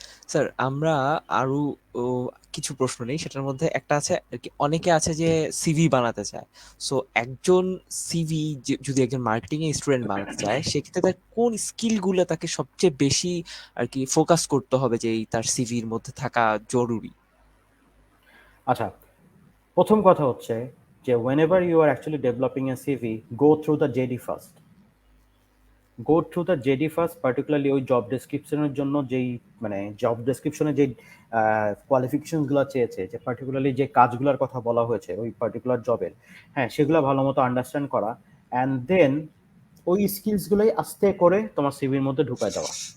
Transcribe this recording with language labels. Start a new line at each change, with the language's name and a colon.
Bangla: Sir আমরা আরো ও, কিছু প্রশ্ন নেই, সেটার মধ্যে একটা আছে আর কি, অনেকে আছে যে সিভি বানাতে চায়। সো একজন সিভি যদি একজন মার্কেটিং এর স্টুডেন্ট বানাতে চায়, সেক্ষেত্রে তার কোন স্কিল গুলো তাকে সবচেয়ে বেশি আর কি ফোকাস করতে হবে যে এই তার সিভির মধ্যে থাকা জরুরি? আচ্ছা, প্রথম কথা হচ্ছে যে
English: whenever you are actually developing a CV, go through the JD first. Go through the JD first,
Bangla: particularly ওই জব ডেসক্রিপশনের জন্য যেই মানে জব ডেসক্রিপশনে যে কোয়ালিফিকেশন গুলো চেয়েছে, যে পার্টিকুলারলি যে কাজগুলোর কথা বলা হয়েছে ওই পার্টিকুলার জবের, হ্যাঁ সেগুলো ভালো মতো আন্ডারস্ট্যান্ড করা, অ্যান্ড দেন ওই স্কিলস গুলোই আস্তে করে তোমার সিভির মধ্যে ঢুকায় দেওয়া।